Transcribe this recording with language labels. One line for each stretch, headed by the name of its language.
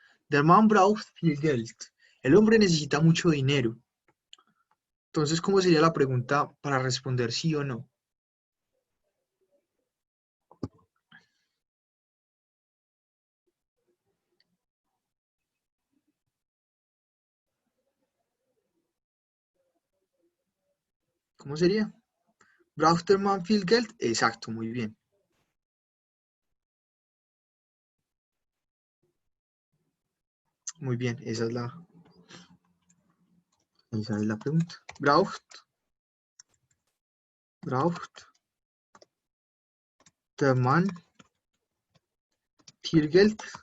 German: Der Mann braucht viel Geld.
Spanish: El hombre necesita mucho dinero. Entonces, ¿cómo sería la pregunta para responder sí o no? ¿Cómo sería?
German: ¿Braucht der Mann viel Geld?
Spanish: Exacto, muy bien. Muy bien, esa es la pregunta.
German: Braucht der Mann viel Geld?